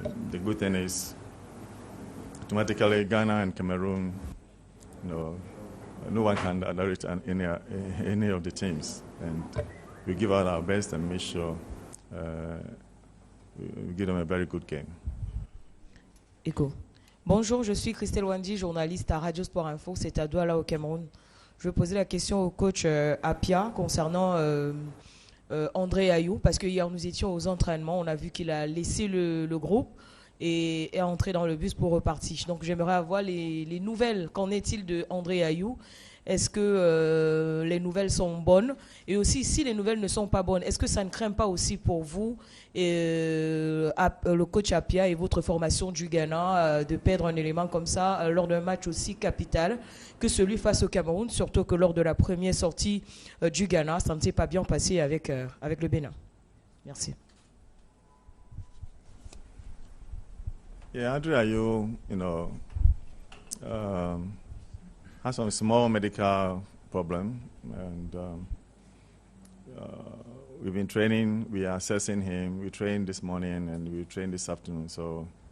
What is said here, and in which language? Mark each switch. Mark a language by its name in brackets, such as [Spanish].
[English] The good thing is, automatically Ghana and Cameroon, no one can underrate any of the teams. And we give out our best and make sure we give them a very good game. [French] Écho. Bonjour, je suis Christelle Wandi, journaliste à Radio Sport Info, c'est à Douala au Cameroun. Je vais poser la question au coach Apia concernant André Ayou, parce que hier nous étions aux entraînements, on a vu qu'il a laissé le groupe et est entré dans le bus pour repartir. Donc j'aimerais avoir les nouvelles. Qu'en est-il de André Ayou? Est-ce que les nouvelles sont bonnes? Et aussi, si les nouvelles ne sont pas bonnes, est-ce que ça ne craint pas aussi pour vous, le coach Apia et votre formation du Ghana, de perdre un élément comme ça lors d'un match aussi capital que celui face au Cameroun, surtout que lors de la première sortie du Ghana, ça ne s'est pas bien passé avec le Bénin? Merci. [English] Yeah, André Ayou, has some small medical problem, and we've been training. We are assessing him. We trained this morning and we trained this afternoon. So